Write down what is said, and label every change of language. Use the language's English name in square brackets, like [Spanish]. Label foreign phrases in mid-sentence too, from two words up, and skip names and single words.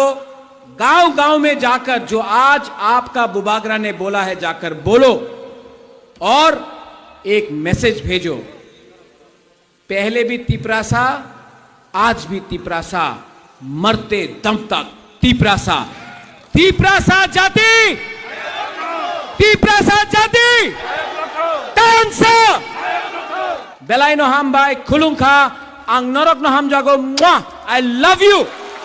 [Hindi] गांव गांव में जाकर जो आज आपका बुबागरा ने बोला है, जाकर बोलो और एक मैसेज भेजो। पहले भी तिपरासा, आज भी तिपरासा, मरते दम तक तिपरासा। [Kok Borok] तिपरासा जाति, तिपरासा जाति tansa belai no ham bai khulung kha ang norok no ham jago. [English] I love you.